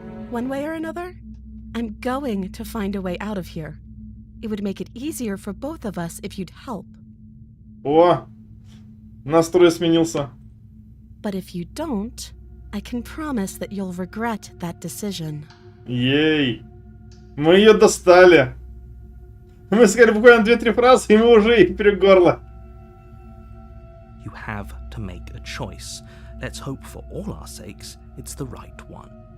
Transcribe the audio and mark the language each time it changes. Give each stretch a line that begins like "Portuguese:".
English: One way or another, I'm going to find a way out of here. It would make it easier for both of us if you'd help.
Russian: О, настрой сменился.
English: But if you don't, I can promise that you'll regret that decision.
Russian: Ей, мы ее достали. Мы сказали буквально 2-3 фразы, и мы уже их перегорло.
English: You have to make a choice. Let's hope for all our sakes it's the right one.